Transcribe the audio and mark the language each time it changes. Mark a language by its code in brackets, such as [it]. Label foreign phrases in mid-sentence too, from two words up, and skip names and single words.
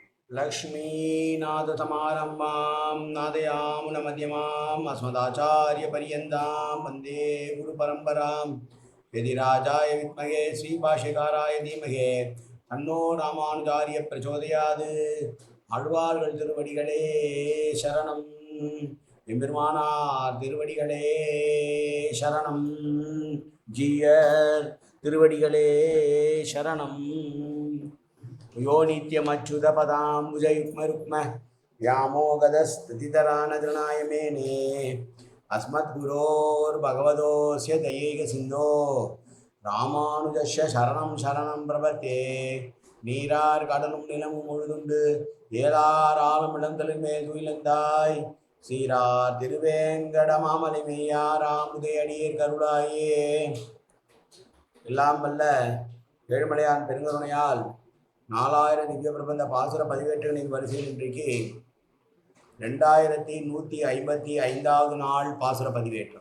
[sa] लक्ष्मीनाथसमारम्भां नादयामुनमध्यमाम् अस्मदाचार्यपर्यन्तां वन्दे गुरुपरम्परां यदिराजाय विद्महे श्रीभाष्यकाराय धीमहि तन्नो रामानुजार्य प्रचोदयात् [ta] ஆழ்வார்கள் திருவடிகளே சரணம் எம்பெருமானார் திருவடிகளே சரணம் ஜீயர் திருவடிகளே சரணம் [sa] यो नित्यमच्युतपदाम्बुजयुग्मरुक्म व्यामोगदस्थितितरानतृणाय मेने अस्मद्गुरोर्भगवतोऽस्य दयैकसिन्धो रामानुजस्य शरणं शरणं प्रपद्ये [ta] நீரார் கடலும் நிலமும் முழுதுண்டு ஏலார் ஆலம் இளந்தலின்மேல் துயிலந்தாய் சீரார் திருவேங்கடமாமலை மெய்யாராம் உதயடியர் கருளாயே. எல்லாம் வல்ல ஏழுமலையான் பெருங்கருணையால் 4000 திவ்ய பிரபந்த பாசுர பதிவேற்றுகளின் வரிசையில் இன்றைக்கு 2155வது நாள் பாசுர பதிவேற்றம்.